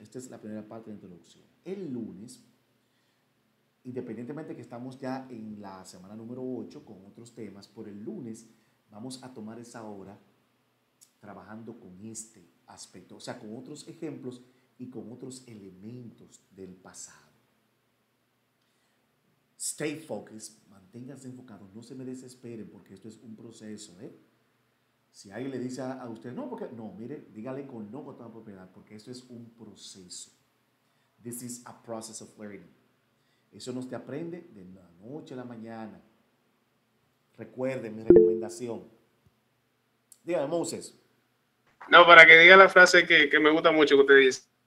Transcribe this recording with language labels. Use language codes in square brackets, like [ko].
[es] Esta es la primera parte de la introducción. El lunes, independientemente que estamos ya en la semana número 8 con otros temas, por el lunes vamos a tomar esa hora trabajando con este aspecto, o sea, con otros ejemplos y con otros elementos del pasado. [en] Stay focused, [es] manténganse enfocados, no se me desesperen porque esto es un proceso, ¿eh? Si alguien le dice a usted, no, porque no, mire, dígale con no con toda propiedad, porque esto es un proceso. [en] This is a process of learning. [es] Eso no se aprende de la noche a la mañana. Recuerden mi recomendación. Dígame, Moses. No, para que diga la frase que me gusta mucho que usted dice.